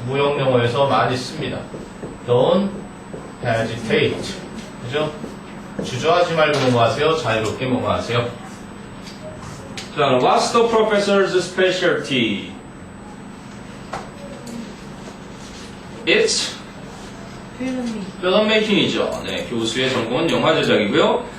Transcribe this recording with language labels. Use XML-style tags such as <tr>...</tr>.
<ko>무형영어에서 많이 씁니다.</ko> <en>Don't hesitate. 그죠?</en> <ko>주저하지 말고 뭐뭐 하세요. 자유롭게 뭐뭐 하세요.</ko> <en>자, what's the professor's specialty? It's filmmaking이죠.</en> <ko>네, 교수의 전공은 영화 제작이고요.</ko>